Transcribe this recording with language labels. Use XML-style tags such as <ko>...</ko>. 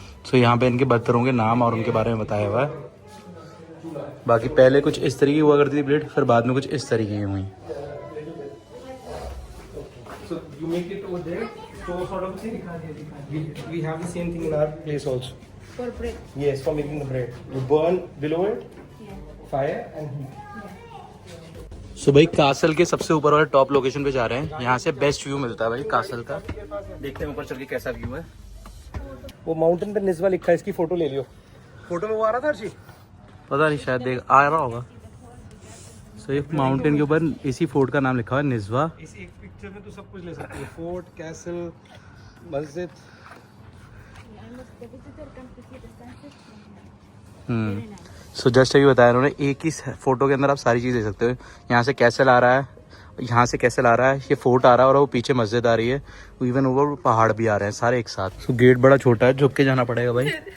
<hi>सो यहाँ पे इनके बर्तनों के नाम और उनके बारे में बताया हुआ है। बाकी पहले कुछ इस तरीके हुआ करती थी प्लेट, फिर बाद में कुछ इस तरीके की हुई।</hi> <en>So you make it over there. So sort of we have the same thing in our place also. For bread. Yes, for making the bread. You burn below it, Yeah. fire and heat.</en> <hi>सो भाई castle के सबसे ऊपर वाले top location पे जा रहे हैं। यहाँ से बेस्ट व्यू मिलता है भाई कासल का। देखते हैं ऊपर चल के कैसा व्यू है। वो माउंटेन पे निस्वा लिखा है, इसकी फोटो ले लियो। फोटो में वो आ रहा था हर्षी? पता नहीं, शायद देख आ रहा होगा। सो ये माउंटेन के ऊपर इसी फोर्ट का नाम लिखा हुआ है निस्वा। इस एक पिक्चर में तो सब कुछ ले सकती है, फोर्ट, कैसल, मस्जिद।</hi> <en>The visitor comes to see the sunset.</en> <hi>So just अभी बताया उन्होंने, एक ही फोटो के अंदर आप सारी चीज़ देख सकते हो। यहाँ से कैसल आ रहा है, यहाँ से कैसल आ रहा है, ये फोर्ट आ रहा है और वो पीछे मस्जिद आ रही है। इवन वो पहाड़ भी आ रहे हैं सारे एक साथ। सो गेट बड़ा छोटा है, झुक के जाना पड़ेगा भाई।</hi>